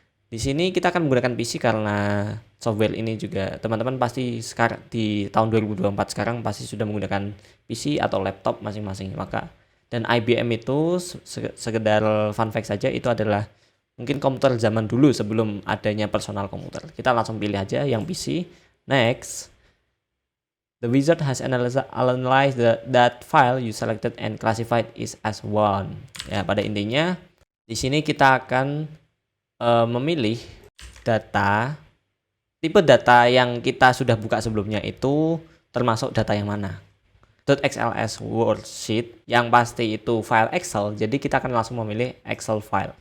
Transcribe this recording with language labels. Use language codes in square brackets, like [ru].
[id] Di sini kita akan menggunakan PC karena software ini juga teman-teman pasti sekarang di tahun 2024 sekarang pasti sudah menggunakan PC atau laptop masing-masing. Maka dan IBM itu sekedar fun fact saja, itu adalah mungkin komputer zaman dulu sebelum adanya personal komputer. Kita langsung pilih aja yang PC. Next. [en] The wizard has analyzed that file you selected and classified it as one. [id] Ya, pada intinya di sini kita akan memilih data, tipe data yang kita sudah buka sebelumnya itu termasuk data yang mana. .xls worksheet yang pasti itu file Excel, jadi kita akan langsung memilih Excel file.